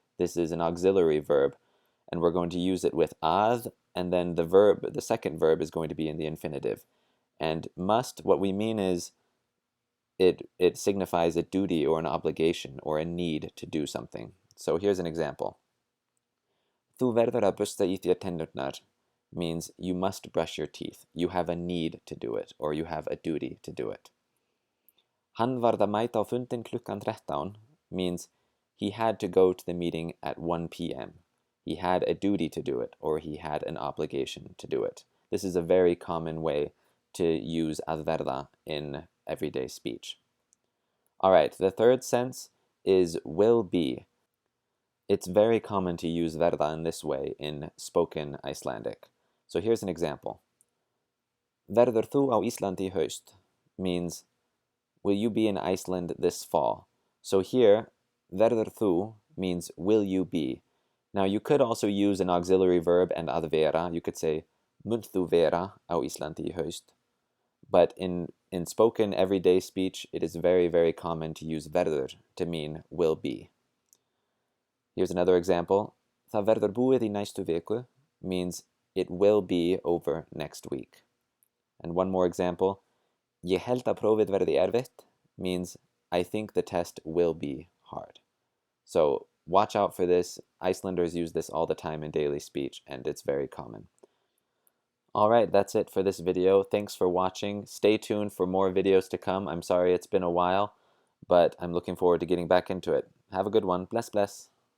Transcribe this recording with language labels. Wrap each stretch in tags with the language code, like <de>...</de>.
<en>This is an auxiliary verb, and we're going to use it with að, and then the second verb is going to be in the infinitive. And must, what we mean is it signifies a duty or an obligation or a need to do something. So here's an example.</en> <is>Þú verður að bursta í þér tennurnar</is> <en>means you must brush your teeth. You have a need to do it, or you have a duty to do it.</en> <is>Hann varð að mæta á fundinn klukkan 13</is> <en>means he had to go to the meeting at 1 p.m. He had a duty to do it, or he had an obligation to do it. This is a very common way to use að verða in everyday speech. All right, the third sense is will be. It's very common to use verða in this way in spoken Icelandic. So here's an example.</en> <is>Verður þú á Íslandi í haust</is> <en>means will you be in Iceland this fall? So here,</en> <is>verður þú</is> <en>means will you be. Now you could also use an auxiliary verb and að vera. You could say</en> <is>munt þú vera á Íslandi í haust.</is> <en>But in in spoken everyday speech, it is very, very common to use verður to mean will be. Here's another example.</en> <is>Það verður búið í næstu viku</is> <en>means it will be over next week. And one more example.</en> <is>Ég held að prófið verði erfitt</is> <en>means I think the test will be hard. So watch out for this. Icelanders use this all the time in daily speech, and it's very common. All right, that's it for this video. Thanks for watching. Stay tuned for more videos to come. I'm sorry it's been a while, but I'm looking forward to getting back into it. Have a good one. Bless, bless.</en>